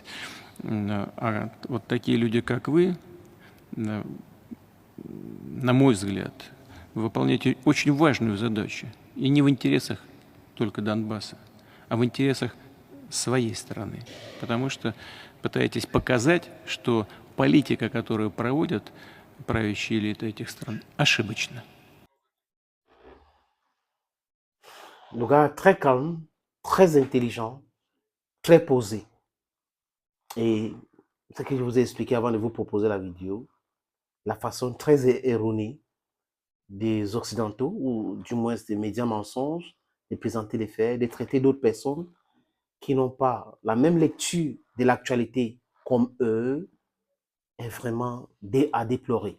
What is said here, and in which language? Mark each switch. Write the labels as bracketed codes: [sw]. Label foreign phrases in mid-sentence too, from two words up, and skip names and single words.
[ru] А вот такие люди, как вы, на мой взгляд, выполняете очень важную задачу. И не в интересах только Донбасса, а в интересах своей страны. Потому что пытаетесь показать, что политика, которую проводят правящие элиты этих стран, ошибочна. [fr] Le gars très calme, très intelligent, très posé. Et ce que je vous ai expliqué avant de vous proposer la vidéo, la façon très erronée des Occidentaux, ou du moins des médias mensonges, de présenter les faits, de traiter d'autres personnes qui n'ont pas la même lecture de l'actualité comme eux, est vraiment à déplorer.